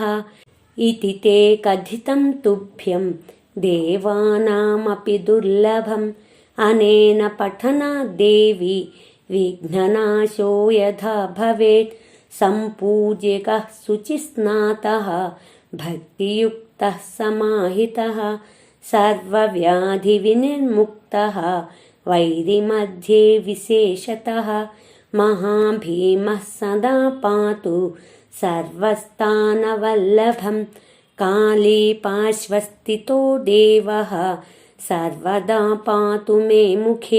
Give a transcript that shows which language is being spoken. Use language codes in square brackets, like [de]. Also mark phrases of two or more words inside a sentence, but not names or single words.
[sa] ఇతి తే కథితం తుభ్యం దేవానామపి దుర్లభం. అనేన పఠనాద్ దేవి విఘ్ననాశో యథా భవేత్. సంపూజ్యకః శుచిస్నాతః భక్తియుక్తః సమాహితః सर्वव्याधिविनिर्मुक्तः वैरिमध्ये विशेषतः महाभीमः सदा पातु सर्वस्थानवल्लभं काले पार्श्वस्थितो देवः सर्वदा पातु मे मुखे।